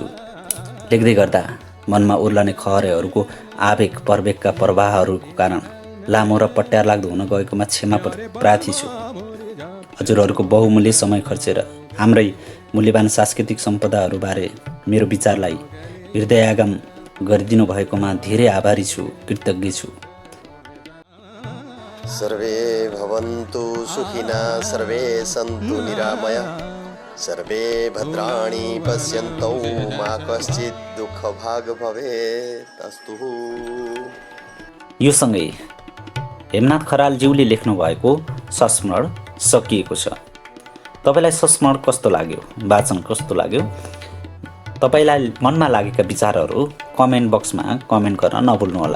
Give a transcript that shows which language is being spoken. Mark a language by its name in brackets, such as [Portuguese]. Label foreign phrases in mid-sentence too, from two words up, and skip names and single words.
[Nepali] लेख्दै गर्दा मनमा उर्लने खहरेहरूको आवेग प्रवेगका प्रवाहहरूको कारण लामो र पट्यार लाग्दो हुन गएकोमा क्षमा प्रार्थी छु। हजुरहरूको बहुमूल्य समय खर्चेर हाम्रै मूल्यवान सांस्कृतिक सम्पदाहरूबारे मेरो विचारलाई हृदयागम गरिदिनु भएकोमा धेरै आभारी छु, कृतज्ञ छु। [Sanskrit] सर्वे भवन्तु सुखिनः, सर्वे सन्तु निरामया, सर्वे भद्राणि पश्यन्तु मा कश्चित् दुःखभाग् भवेत्। [Nepali] अस्तु। यो सँगै हेमनाथ खरालज्यूले लेख्नु भएको संस्मरण सकिएको छ। तपाईलाई संस्मरण कस्तो लाग्यो, वाचन कस्तो लाग्यो? तपाईलाई मनमा लागेका विचारहरू कमेन्ट बक्समा कमेन्ट गर्न नभुल्नुहोला।